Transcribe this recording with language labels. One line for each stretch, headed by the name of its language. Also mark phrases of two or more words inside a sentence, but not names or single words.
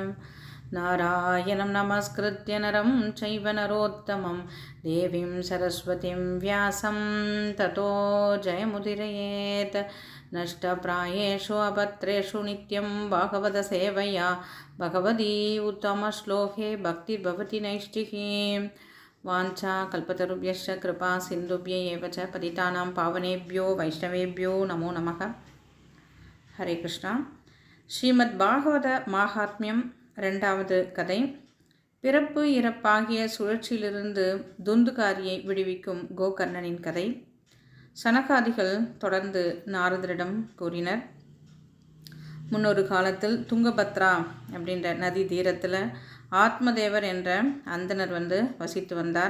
Sanskrit: नारायणं नमस्कृत्य नरं चैव नरोत्तमम् देवीं सरस्वतीं व्यासं ततो जयमुदिरयेत्. नष्टप्रायेषु अभद्रेषु नित्यं भागवत सेवया भगवति उत्तमश्लोके भक्तिर्भवति नैष्ठिकी. वाञ्छा कल्पतरुभ्यश्च कृपा सिन्धुभ्य एव च पतितानां पावनेभ्यो वैष्णवेभ्यो नमो नमः. ஹரே கிருஷ்ணா.
Tamil: ஸ்ரீமத் பாகவத மாகாத்மியம் இரண்டாவது கதை. பிறப்பு இறப்பாகிய சுழற்சியிலிருந்து துந்துகாரியை விடுவிக்கும் கோகர்ணனின் கதை. சனகாதிகள் தொடர்ந்து நாரதரிடம் கூறினர். முன்னொரு காலத்தில் துங்கபத்ரா அப்படின்ற நதி தீரத்தில் ஆத்மதேவர் என்ற அந்தனர் வசித்து வந்தார்.